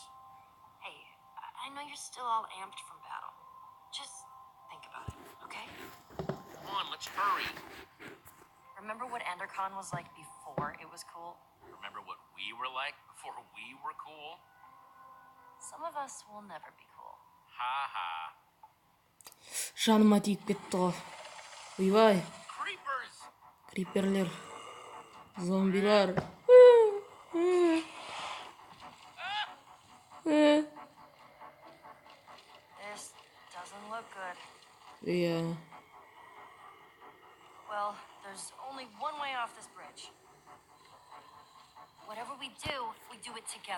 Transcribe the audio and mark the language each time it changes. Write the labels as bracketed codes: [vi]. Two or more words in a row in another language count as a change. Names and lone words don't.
[en] Hey, I know you're still all amped from battle. Just think about it, okay? Come on, let's hurry. Remember what EnderCon was like before it was cool? Remember what we were like before we were cool? Some of us will never be cool. Ha ha. [kk] Жаныма тиіп кетті ғой. Ойбай. [en] Creepers! [kk] Криперлер. Зомбилар. [en] This doesn't look good. [kk] Иә. [en] Well, there's only one way off this bridge. Whatever we do it together.